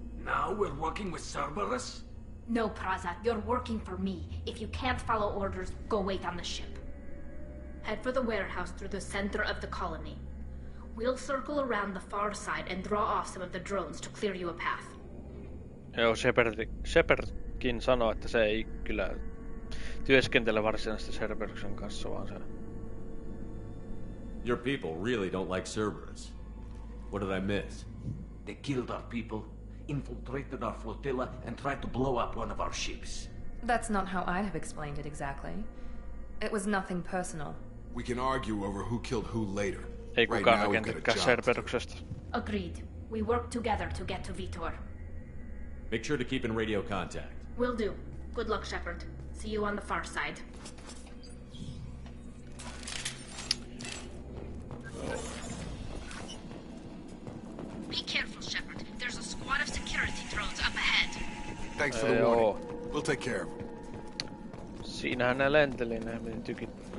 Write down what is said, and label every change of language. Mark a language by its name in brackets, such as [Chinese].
[English] Now we're working with Cerberus? No, Praza. You're working for me. If you can't follow orders, go wait on the ship. Head for the warehouse through the center of the colony. We'll circle around the far side and draw off some of the drones to clear you a path. [Finnish] Joo, Shepardkin sanoi, että se ei kyllä työskentele varsinaisesti Cerberuksen kanssa, vaan se... [English] Your people really don't like Cerberus. What did I miss? They killed our people, infiltrated our flotilla, and tried to blow up one of our ships. That's not how I'd have explained it exactly. It was nothing personal. We can argue over who killed who later. [Finnish] Ei kukaan rakentakään Cerberuksesta. [English] Agreed. We work together to get to Vitor. Make sure to keep in radio contact. Will do. Good luck, Shepard. See you on the far side. Be careful, Shepard. There's a squad of security drones up ahead. Thanks for the warning. We'll take care of them. [Finnish] Siinähän ne lenteli, ne meni tykit.